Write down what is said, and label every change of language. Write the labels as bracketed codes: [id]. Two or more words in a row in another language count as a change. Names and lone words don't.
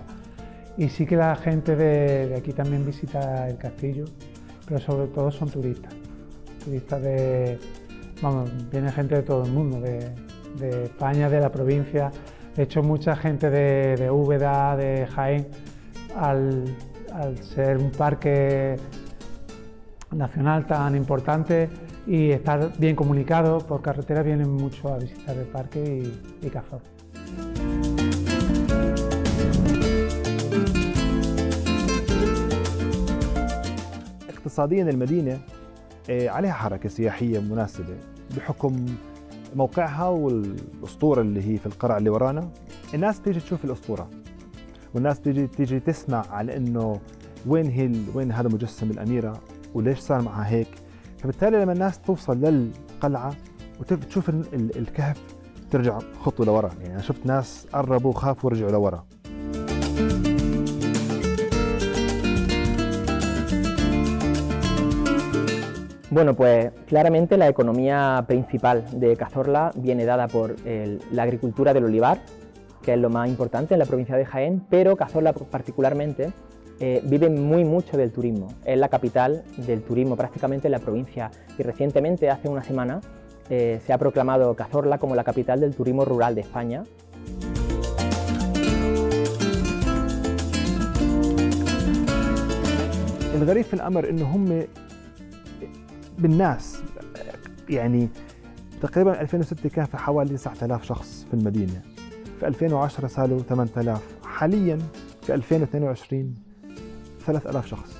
[es] Y sí que la gente de aquí también visita el castillo, pero sobre todo son turistas de vamos, viene gente de todo el mundo, de España, de la provincia. De hecho, mucha gente de Úbeda, de Jaén, al ser un parque nacional tan importante y estar bien comunicado por carretera, vienen mucho a visitar el parque y Cazorla. [ar] اقتصاديا المدينة عليها حركة سياحية مناسبة بحكم موقعها والأسطورة اللي هي في القرع اللي ورانا. الناس بتيجي تشوف الأسطورة والناس بتيجي تسمع على إنه وين هذا مجسم الأميرة وليش صار معها هيك. فبالتالي لما الناس توصل للقلعة وتشوف الكهف ترجع خطوة لورا. يعني أنا شفت ناس قربوا خافوا ورجعوا لورا. [es] Bueno, pues claramente la economía principal de Cazorla viene dada por la agricultura del olivar, que es lo más importante en la provincia de Jaén, pero Cazorla particularmente vive mucho del turismo. Es la capital del turismo prácticamente en la provincia y recientemente, hace una semana, se ha proclamado Cazorla como la capital del turismo rural de España. [ar] الغريب في الأمر إنه هم بالناس يعني تقريبا 2006 كان في حوالي 9000 شخص في المدينة، في 2010 صاروا 8000، حاليا في 2022 3000 شخص.